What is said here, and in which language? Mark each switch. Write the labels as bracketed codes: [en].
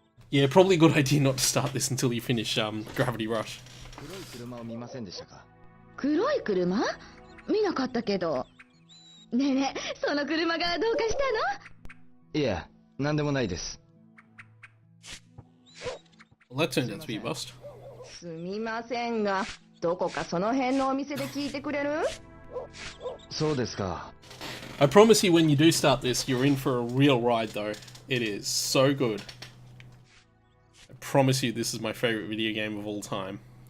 [en] Yeah, probably a good idea not to start this until you finish Gravity Rush. [ja] 黒い車を見ませんでしたか？黒い車？見なかったけど。ねえねえ、その車がどうかしたの？いえ、なんでもないです。 [en] Well, that turned out to be a bust. [ja] すみませんが、どこかその辺のお店で聞いてくれる？そうですか。 [en] I promise you when you do start this, you're in for a real ride though. It is so good. I promise you this is my favorite video game of all time.